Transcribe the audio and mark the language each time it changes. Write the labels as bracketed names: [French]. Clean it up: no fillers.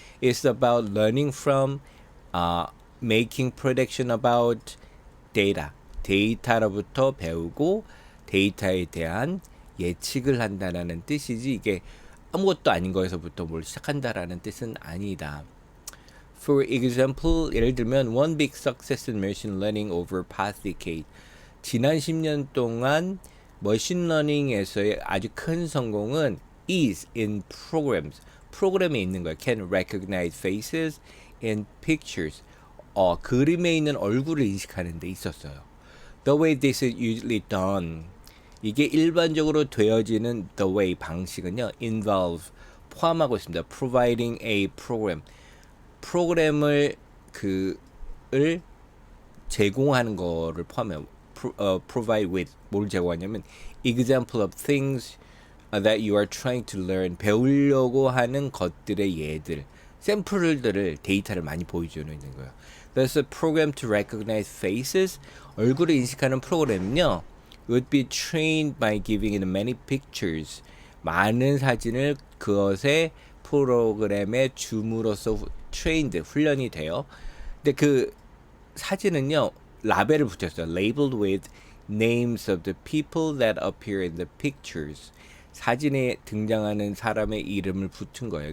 [English] It's about learning from making prediction about data [Korean] 데이터로부터 배우고 데이터에 대한 예측을 한다라는 뜻이지 이게 아무것도 아닌 거에서부터 뭘 시작한다라는 뜻은 아니다. [English] For example, [Korean] 예를 들면 [English] one big success in machine learning over past decade. [Korean] 지난 10년 동안 머신러닝에서의 아주 큰 성공은 [English] is in programs. [Korean] 프로그램에 있는 거예요. [English] Can recognize faces and pictures. [Korean] 그림에 있는 얼굴을 인식하는 데 있었어요. [English] The way this is usually done. [Korean] 이게 일반적으로 되어지는 the way 방식은요. involve 포함하고 있습니다. [English] providing a program. [Korean] 프로그램을 을 제공하는 거를 포함해요. [English] provide with [Korean] 뭘 제공하냐면 [English] example of things that you are trying to learn [Korean] 배우려고 하는 것들의 예들 샘플들을 데이터를 많이 보여주는 있는 거예요. [English] There's a program to recognize faces [Korean] 얼굴을 인식하는 프로그램은요 [English] would be trained by giving it many pictures [Korean] 많은 사진을 그것의 프로그램에 줌으로써 [English] trained [Korean] 훈련이 돼요. 근데 그 사진은요 라벨을 붙였어요. [English] Labeled with names of the people that appear in the pictures. [Korean] 사진에 등장하는 사람의 이름을 붙은 거예요.